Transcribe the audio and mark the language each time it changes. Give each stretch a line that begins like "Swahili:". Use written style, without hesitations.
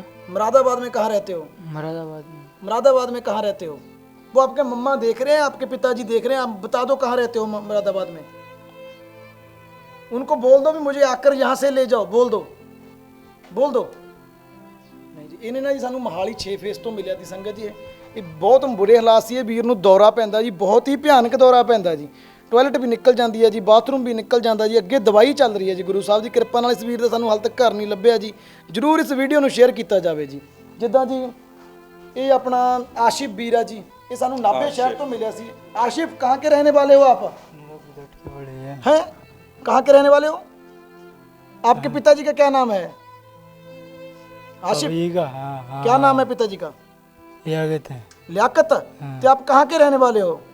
Hindi: मुरादाबाद में कहाँ रहते हो? मुरादाबाद में कहाँ रहते हो? वो आपके मम्मा देख रहे हैं, आपके पिताजी देख रहे हैं, आप बता दो कहाँ रहते हो मुरादाबाद में। उनको बोल दो भी मुझे आकर यहाँ से ले जाओ, बोल दो नहीं जी।
Punjabi: ਇਹਨੇ ਨਾ ਜੀ ਸਾਨੂੰ ਮੋਹਾਲੀ 6 ਫੇਸ ਤੋਂ ਮਿਲਿਆ ਸੀ ਸੰਗਤ ਜੀ। ਇਹ ਬਹੁਤ ਬੁਰੇ ਹਾਲਾਤ ਸੀ। ਇਹ ਵੀਰ ਨੂੰ ਦੌਰਾ ਪੈਂਦਾ ਜੀ, ਬਹੁਤ ਹੀ ਭਿਆਨਕ ਦੌਰਾ ਪੈਂਦਾ ਜੀ। ਟੋਇਲਟ ਵੀ ਨਿਕਲ ਜਾਂਦੀ ਹੈ ਜੀ, ਬਾਥਰੂਮ ਵੀ ਨਿਕਲ ਜਾਂਦਾ ਜੀ। ਅੱਗੇ ਦਵਾਈ ਚੱਲ ਰਹੀ ਹੈ ਜੀ। ਗੁਰੂ ਸਾਹਿਬ ਦੀ ਕਿਰਪਾ ਨਾਲ ਇਸ ਵੀਰ ਦਾ ਸਾਨੂੰ ਹਾਲ ਤੱਕ ਘਰ ਨਹੀਂ ਲੱਭਿਆ ਜੀ। ਜ਼ਰੂਰ ਇਸ ਵੀਡੀਓ ਨੂੰ ਸ਼ੇਅਰ ਕੀਤਾ ਜਾਵੇ ਜੀ। ਜਿੱਦਾਂ ਜੀ ਇਹ ਆਪਣਾ ਆਸ਼ਿਫ ਵੀਰ ਆ ਜੀ, ਇਹ ਸਾਨੂੰ ਨਾਭੇ ਸ਼ਹਿਰ ਤੋਂ ਮਿਲਿਆ ਸੀ।
Hindi: आशिफ कहाँ के रहने वाले हो आप? हैं कहाँ के रहने वाले हो? आपके पिताजी का क्या नाम है? आशिफ क्या नाम है पिताजी का? लियाकत। तो आप कहाँ के रहने वाले हो?